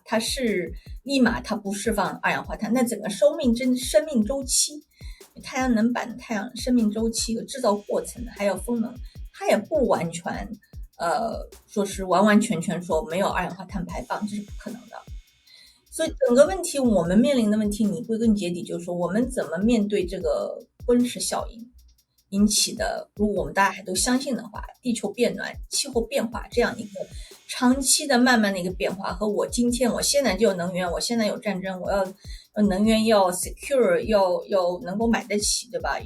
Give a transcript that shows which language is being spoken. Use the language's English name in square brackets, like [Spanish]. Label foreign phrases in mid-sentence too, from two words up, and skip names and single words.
[Chinese] 它是立馬它不釋放二氧化碳，那整個生命周期，太陽能板太陽生命周期和製造過程還有風能，它也不完全說是完完全全說沒有二氧化碳排放，這是不可能的。所以整個問題我們面臨的問題，你歸根結底就是說我們怎麼面對這個溫室效應引起的，如果我們大家還都相信的話，地球變暖、氣候變化這樣一個長期的慢慢的一個變化，和我現在就有能源，我現在有戰爭，我要能源要 secure， 要能夠買得起，對吧？